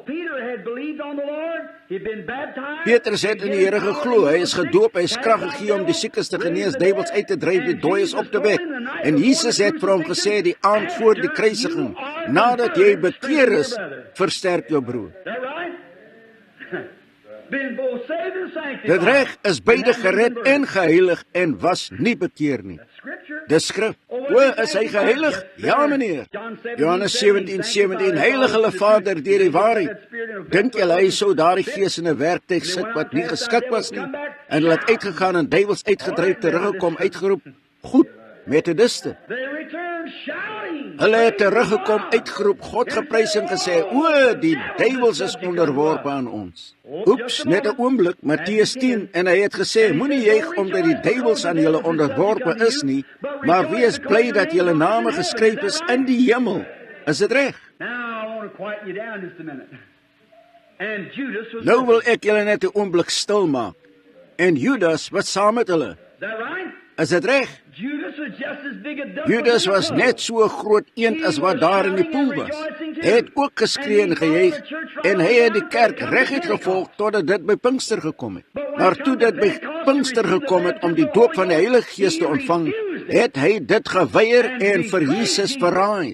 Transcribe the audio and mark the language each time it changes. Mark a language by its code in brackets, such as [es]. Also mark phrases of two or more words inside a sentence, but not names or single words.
[af] Petrus het in die Here geglo, hy is gedoop, hy is krag gegee om die siekes te genees, duiwels uit te dryf, die dooies op te wek. En Jesus het vir hom gesê die aand voor die kruisiging, nadat jy bekeer is, versterk jou broer. [en] Been both saved and sanctified. [af] Dit reg is beide gered en geheilig en was nie bekeer nie. [en] Scripture. [af] Dis skrif. O, is hy geheilig? Ja, meneer. Johannes 17:17, heilig hulle Vader deur die waarheid. Dink julle hy sou daardie gees in 'n werktuig sit wat nie geskik was nie, en hulle het uitgegaan en duiwels uitgedryf, teruggekom, uitgeroep, goed, Methodiste. [en] They returned shouting. [af] Hulle het teruggekom, uitgeroep, God geprys en gesê, o, die duiwels is onderworpe aan ons. Oeps, net 'n oomblik, Matteus 10, en hy het gesê, moenie juig omdat die duiwels aan julle onderworpe is nie, maar wees bly dat julle name geskryf is in die hemel. Is dit reg? [en] Now I want to quiet you down just a minute. And Judas was [af] Nou wil ek julle net 'n oomblik stil maak. En Judas was saam met hulle. [en] Is that right? [af] Is dit reg? [en] Judas was just as big a duck. [af] Judas was net so groot eend as wat daar in die poel was. Hy het ook geskree en gejuig en hy het die kerk reguit gevolg totdat dit by Pinkster gekom het. Maar toe dit by Pinkster gekom het om die doop van die Heilige Gees te ontvang, het hy dit geweier en vir Jesus verraai.